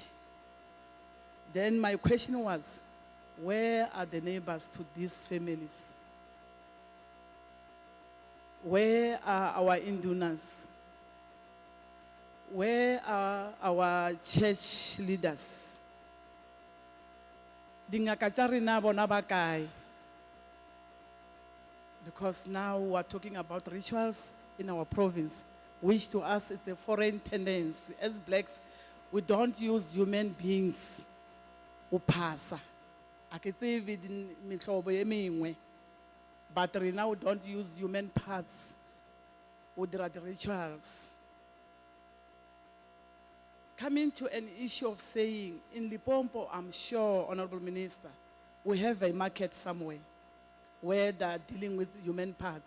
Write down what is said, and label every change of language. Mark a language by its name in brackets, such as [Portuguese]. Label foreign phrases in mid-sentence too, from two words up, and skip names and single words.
[English] Then my question was, where are the neighbors to these families? Where are our indunas? Where are our church leaders? [Northern Sotho] Dingaka tsa rena bona ba kae? [English] Because now we are talking about rituals in our province, which to us is a foreign tendency. As blacks, we don't use human beings. Upasa. I can say within [Northern Sotho] mihlobo ye mengwe, [English] but right now we don't use human parts with the rituals. Coming to an issue of saying, in Limpopo, I'm sure, Honorable Minister, we have a market somewhere where they're dealing with human parts.